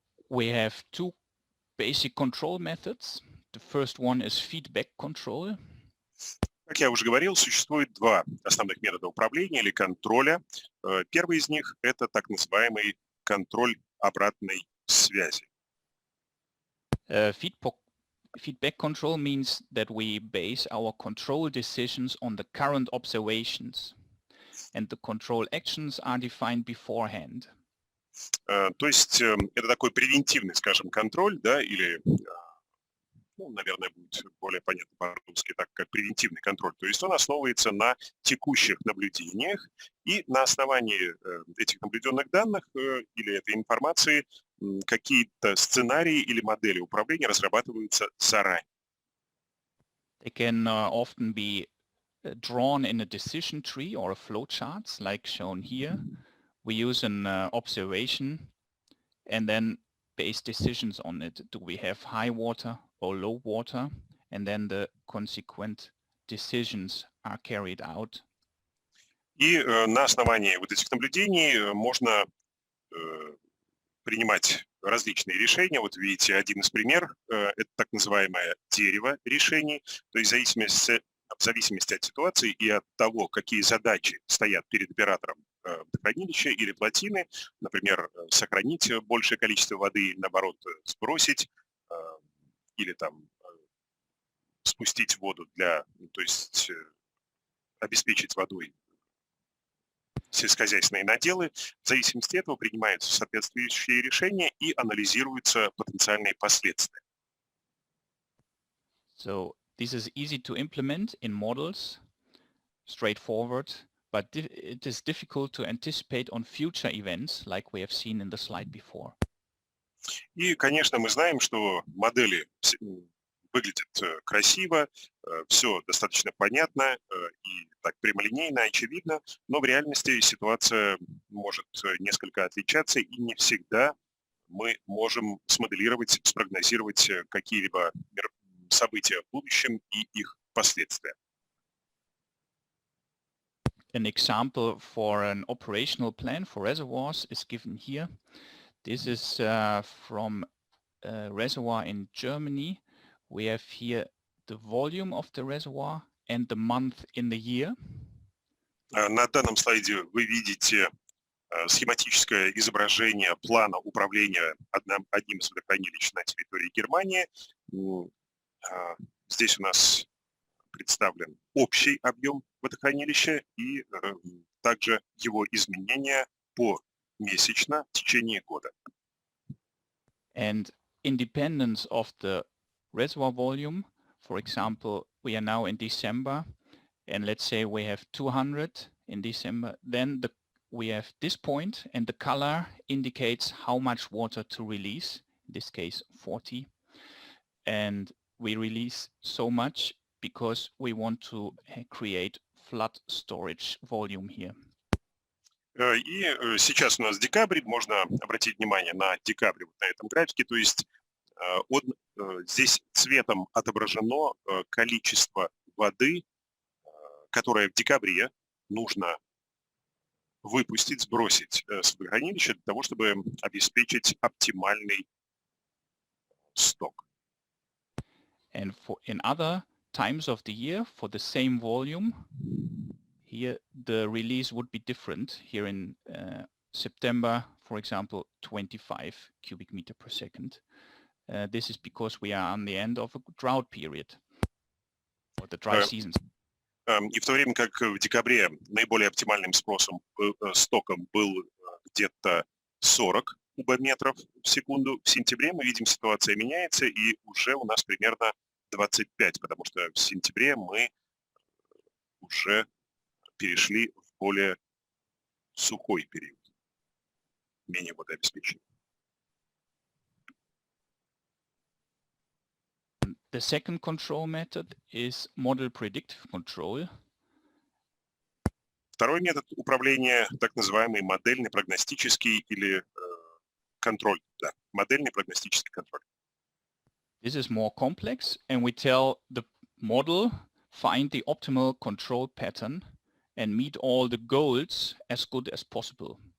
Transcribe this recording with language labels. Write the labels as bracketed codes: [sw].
[en] We have two basic control methods. The first one is feedback control. [ru] Как я уже говорил, существует два основных метода управления или контроля. Первый из них – это так называемый контроль обратной связи. [en] Feedback control means that we base our control decisions on the current observations, and the control actions are defined beforehand. [ru] То есть это такой превентивный, скажем, контроль, да, или, наверное, будет более понятно по-русски, так как превентивный контроль. То есть он основывается на текущих наблюдениях, и на основании этих наблюденных данных или этой информации какие-то сценарии или модели управления разрабатываются заранее. [en] They can often be drawn in a decision tree or a flowcharts like shown here. We use an observation and then base decisions on it. Do we have high water or low water? And then the consequent decisions are carried out. [ru] И на основании вот этих наблюдений можно принимать различные решения. Вот видите, один из примеров – это так называемое дерево решений. То есть в зависимости от ситуации и от того, какие задачи стоят перед оператором водохранилища или плотины, например, сохранить большее количество воды или, наоборот, сбросить, или там спустить воду то есть обеспечить водой сельскохозяйственные наделы, в зависимости от этого принимаются соответствующие решения и анализируются потенциальные последствия. [en] So this is easy to implement in models, straightforward, but it is difficult to anticipate on future events like we have seen in the slide before. [ru] И, конечно, мы знаем, что модели выглядят красиво, все достаточно понятно и так прямолинейно, очевидно, но в реальности ситуация может несколько отличаться, и не всегда мы можем смоделировать, спрогнозировать какие-либо события в будущем и их последствия. [en] An example for an operational plan for reservoirs is given here. This is from a reservoir in Germany. We have here the volume of the reservoir and the month in the year. [ru] На данном слайде вы видите схематическое изображение плана управления одним из водохранилищ на территории Германии. Здесь у нас представлен общий объем водохранилища и также его изменения помесячно в течение года. [en] And independence of the reservoir volume, for example, we are now in December, and let's say we have 200 in December, then we have this point, and the color indicates how much water to release, in this case 40, and we release so much because we want to create flood storage volume here. [ru] И сейчас у нас декабрь, можно обратить внимание на декабрь вот на этом графике, то есть здесь цветом отображено количество воды, которое в декабре нужно выпустить, сбросить с водохранилища для того, чтобы обеспечить оптимальный сток. [en] And in other times of the year, for the same volume, here the release would be different. Here in September, for example, 25 cubic meter per second. This is because we are on the end of a drought period, or the dry seasons. [ru] И в то время как в декабре наиболее оптимальным стоком был где-то 40 кубометров в секунду, в сентябре мы видим, ситуация меняется, и уже у нас примерно 25, потому что в сентябре мы уже перешли в более сухой период, менее водообеспечения. [en] The second control method is model predictive control. [ru] Второй метод управления, так называемый модельный прогностический или контроль, да, модельный прогностический контроль. [en] This is more complex, and we tell the model find the optimal control pattern and meet all the goals as good as possible.